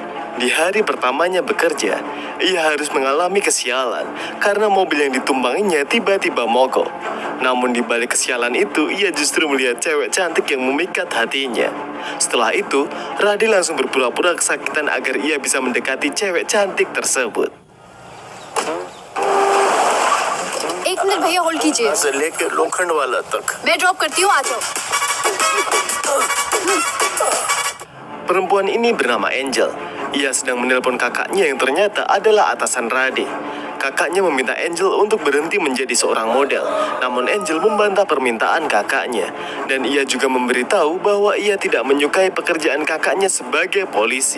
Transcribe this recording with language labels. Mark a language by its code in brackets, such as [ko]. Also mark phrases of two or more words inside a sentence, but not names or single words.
[id] Di hari pertamanya bekerja, ia harus mengalami kesialan karena mobil yang ditumpanginya tiba-tiba mogok. Namun di balik kesialan itu, ia justru melihat cewek cantik yang memikat hatinya. Setelah itu, Rade langsung berpura-pura kesakitan agar ia bisa mendekati cewek cantik tersebut. [hi] एक मिनट भैया होल्ड कीजिए से लेकर लोखंड वाला तक. मैं ड्रॉप करती हूँ आ जाओ [id] Perempuan ini bernama Angel. Ia sedang menelpon kakaknya yang ternyata adalah atasan Rade. Kakaknya meminta Angel untuk berhenti menjadi seorang model. Namun Angel membantah permintaan kakaknya. Dan ia juga memberitahu bahwa ia tidak menyukai pekerjaan kakaknya sebagai polisi.